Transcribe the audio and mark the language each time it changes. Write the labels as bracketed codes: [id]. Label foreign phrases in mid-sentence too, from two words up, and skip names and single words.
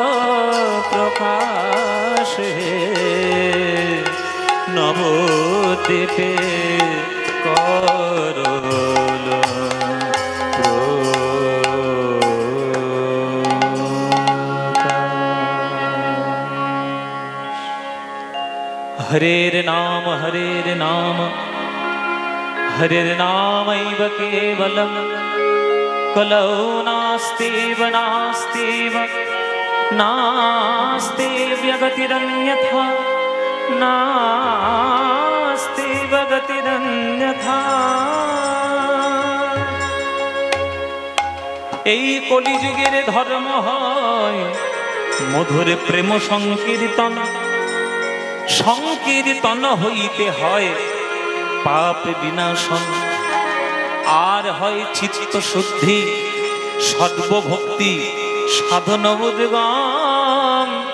[bn] প্রকাশ হে, নবদ্বীপে করল [sa] हरेर नाम हरेर नामैव केवलम् कलौ नास्तीव नास्तीव नास्ते व्यगतिरन्यथा नास्ते व्यगतिरन्यथा। [bn] এই কলিযুগের ধর্ম হয় মধুর প্রেম সংকীর্তন। সংকীর্তন হইতে হয় পাপ বিনাশন, আর হয় চিত্ত শুদ্ধি সর্বভক্তি সাধন উদ্গম।